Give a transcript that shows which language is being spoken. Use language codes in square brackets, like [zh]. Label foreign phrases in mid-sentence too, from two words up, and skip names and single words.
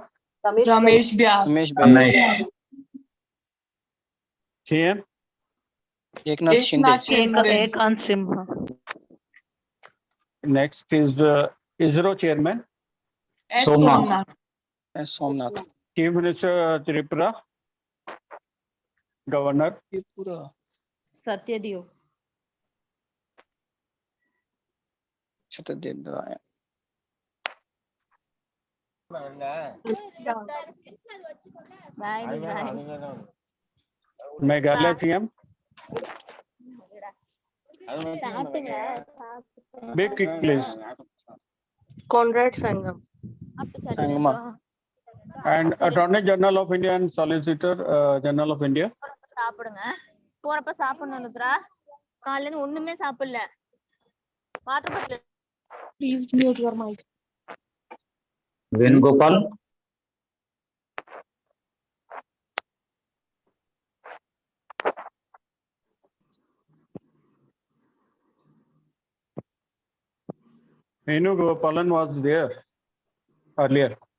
[en] Ramesh Vyas. Ramesh Ramesh. Vyas. CM. Eknath Shinde. Eknath Shinde. Next is ISRO chairman. Somnath. S. Somnath. Chief Minister Tripura. Governor. Tripura. Satyadev. Satyadev. Meghalaya CM. Big kick, please. Conrad Sangam. Sangma. And Attorney General of India and Solicitor General of India. [ta] சாப்பிடுங்க போறப்ப சாப்பிடணும் ருத்ரா காலையில இருந்து ஒண்ணுமே சாப்பிடல [en] water bottle please mute your mic Venugopal. Venugopalan was there earlier.